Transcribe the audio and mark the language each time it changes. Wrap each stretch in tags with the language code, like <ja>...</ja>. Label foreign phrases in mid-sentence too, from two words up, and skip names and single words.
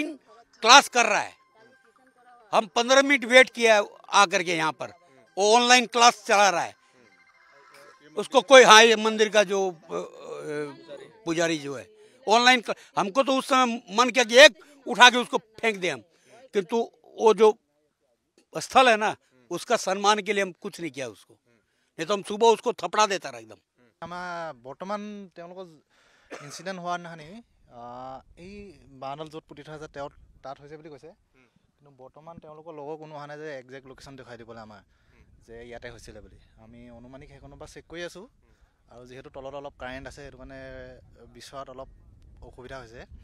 <hi>क्लास कर रहा है हम 15 मिनट वेट किया आकर के यहाँ पर वो</hi> <en>online class</en> <hi>चला रहा है उसको कोई हाँ ये मंदिर का जो पुजारी जो है ऑनलाइन हमको तो उस समय मन किया कि एक उठा के उसको फेंक दें हम किंतु वो जो स्थल है ना उसका सम्मान के लिए हम कुछ नहीं किया उसको नहीं तो हम सुबह उसको थपड़ा देता रहा एकदम</hi> <as>বৰ্তমান তেওঁলোকৰ ইনসিডেন্ট হোৱা নহয় এই বানল য'ত পুতি থোৱা আছে তেওঁ তাত হৈছে বুলি কৈছে কিন্তু বৰ্তমান তেওঁলোকৰ লগৰ কোনো অহা নাই যে</as> <en>exact location</en> <as>দেখুৱাই দিবলৈ আমাৰ যে ইয়াতে হৈছিলে বুলি আমি অনুমানিক সেইখনৰ পৰা চেক কৰি আছোঁ আৰু যিহেতু তলত অলপ কাৰেণ্ট আছে সেইটো কাৰণে বিচৰাত অলপ অসুবিধা হৈছে</as>